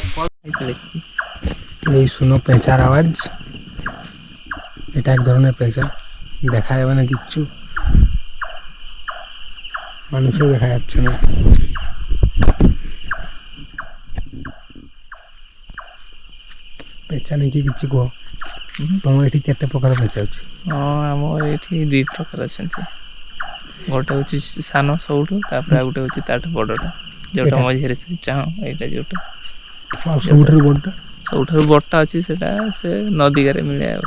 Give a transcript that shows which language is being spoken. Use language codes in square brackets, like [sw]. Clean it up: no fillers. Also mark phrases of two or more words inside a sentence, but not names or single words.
[bn] এই শুনো পেঁচার আওয়াজ, এটা এক ধরনের পেঁচা, দেখা যাবে না কিচ্ছু, মানুষও দেখা যাচ্ছে না। পেঁচା নাকি [or] କିଛି କୁହ ତମ ଏଠି କେତେ ପ୍ରକାର ପେଚା ଅଛି? ହଁ ଆମର ଏଠି ଦୁଇ ପ୍ରକାର ଅଛନ୍ତି, ଗୋଟେ ହେଉଛି ସାନ ସବୁଠୁ, ତାପରେ ଆଉ ଗୋଟେ ହେଉଛି ତାଠୁ ବଡ଼ଟା ଯେଉଁଟା ମଝିରେ ଚାହୁଁ ଏଇଟା ଯେଉଁଟା ସବୁଠାରୁ ବଡ଼ଟା ସବୁଠାରୁ ବଡ଼ଟା ଅଛି ସେଟା ସେ ନଦୀଗାରେ ମିଳେ ଆଉ